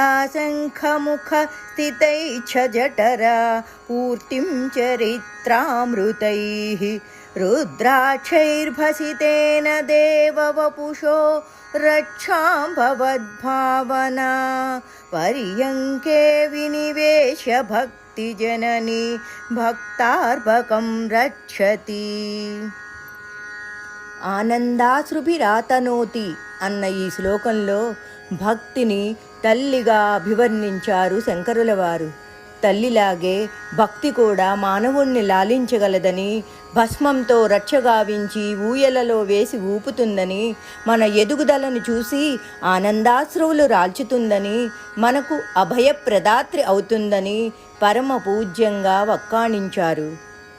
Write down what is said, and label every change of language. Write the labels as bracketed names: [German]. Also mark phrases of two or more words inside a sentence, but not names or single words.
[Sanskrit] शङ्खमुखस्थितैश्च जठरा पूर्तिं चरित्रामृतैः रुद्राक्षैर्भसितेन देववपुषो रक्षां भवद्भावना पर्यङ्के विनिवेश भक्तिजननी భక్తార్భకం రక్షతి. [Telugu] ఆనందాశ్రుభిరాతనోతి అన్న ఈ శ్లోకంలో భక్తిని తల్లిగా అభివర్ణించారు శంకరుల వారు. తల్లిలాగే భక్తి కూడా మానవుణ్ణి లాలించగలదని, భస్మంతో రక్షగావించి ఊయలలో వేసి ఊపుతుందని, మన ఎదుగుదలను చూసి ఆనందాశ్రువులు రాల్చుతుందని, మనకు అభయప్రదాత్రి అవుతుందని పరమ పూజ్యంగా వక్కాణించారు.